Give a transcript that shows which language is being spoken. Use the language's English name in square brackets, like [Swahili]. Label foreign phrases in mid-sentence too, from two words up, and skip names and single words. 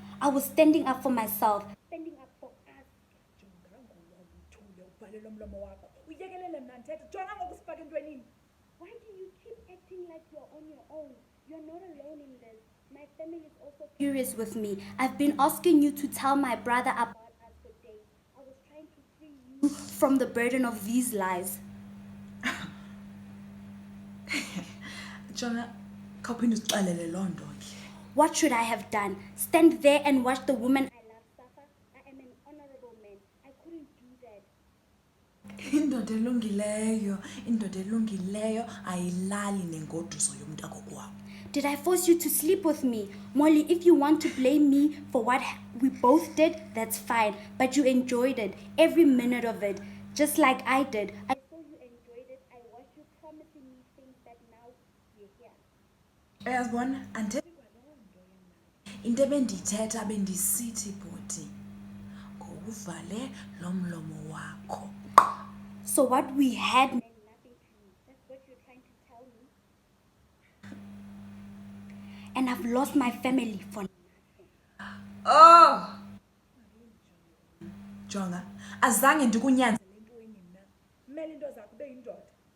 [English] I was standing up for myself, standing up for us. Why do you keep acting like you're on your own? You're not alone in this. My family is also furious with me. I've been asking you to tell my brother about us for days. I was trying to free you from the burden of these lies. Jonah, [Xhosa] kaphinde usixelele loo nto ke. [English] What should I have done? Stand there and watch the woman I love suffer? I am an honorable man. I couldn't do that. [Xhosa] Indoda elungileyo ayilali nengoduso yomntu akokwabo. [English] Did I force you to sleep with me? Molly, if you want to blame me for what we both did, that's fine. But you enjoyed it, every minute of it, just like I did. I saw you enjoyed it. I watched you promising me things that now you're here. [Xhosa] Uyazibona andithethi kwaloo nto yena. Into ebendiyithetha bendisithi bhuti ngowuvale lo mlomo wakho. [English] So what we had meant nothing to you. That's what you're trying to tell me. And I've lost my family for nothing. Oh! [Xhosa] Jonga, azange ndikunyanzele entweni mna. Kumele into zakho ube yindoda.